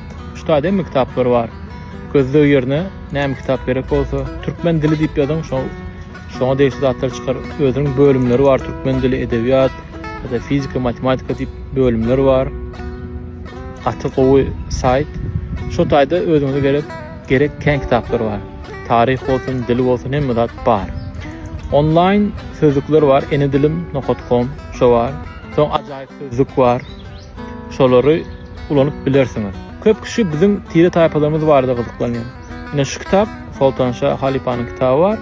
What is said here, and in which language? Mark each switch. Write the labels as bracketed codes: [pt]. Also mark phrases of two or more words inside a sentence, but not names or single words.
[tk] Şu taýda hem kitaplar var. Gözlegi ýerine näme kitap gerek bolsa, türkmen dili diýip ýazan, şoňa deýişli zatlar çykar. Özüniň bölümleri var, türkmen dili, edebiýat, ýa-da fizika, matematika diýip bölümleri var. Aty gowy saýt. Şu taýda özüňize gerek ken kitaplar var. Tarih bolsun, dil bolsun, hemme zat bar. Online sözlükler var, enedilim.com şo var. Soň ajaýyp sözlük var. Şolary ulanyp bilersiňiz. Köp kişi bizim tire taýpalarymyz barda gyzyklanýar. Ine şu kitap Sultan Şah Halipanyň kitaby var.